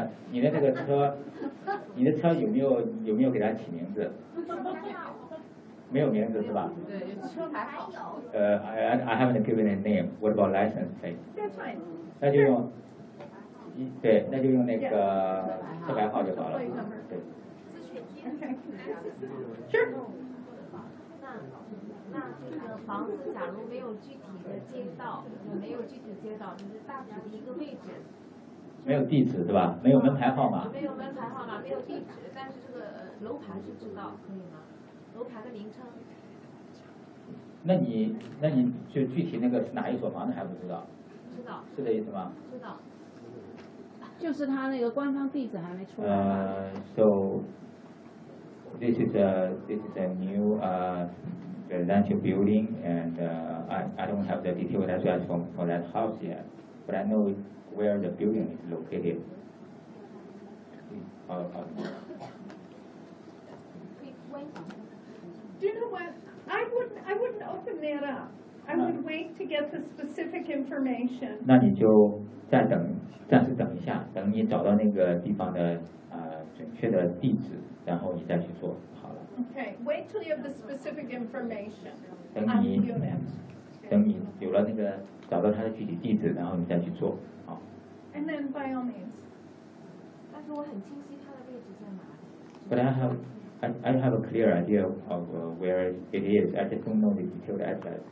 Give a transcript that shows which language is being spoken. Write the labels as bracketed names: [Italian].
[Chinese] 你的那个车，你的车有没有给它起名字？没有名字是吧？对，车牌还有。 [English] I haven't given a name. What about license plate? That's fine. [Chinese] 那就用对，那就用那个车牌号就好了。是。那这个房子假如没有具体的街道，也没有具体街道，就是大体的一个位置。没有地址对吧？没有门牌号码。没有门牌号码，没有地址，但是这个楼盘是知道，可以吗？楼盘的名称。那你就具体那个是哪一所房子还不知道？不知道。是这意思吗？知道。就是他那个官方地址还没出来吧。 [English] This is a new residential building, and I don't have the detailed address for that house yet, but I know where the building is located. Okay. Do you know what? I wouldn't open that up. I would wait to get the specific information. [Chinese] 那你就再等，暂时等一下，等你找到那个地方的准确的地址。然后你再去做好了。 [English] Okay, wait till you have the specific information. [Chinese] 等你有了那个找到他的具体地址，然后你再去做，好。 [English] And then by all means. [Chinese] 但是我很清晰他的位置在哪里。 [English] But I have a clear idea of where it is. I just don't know the detailed address.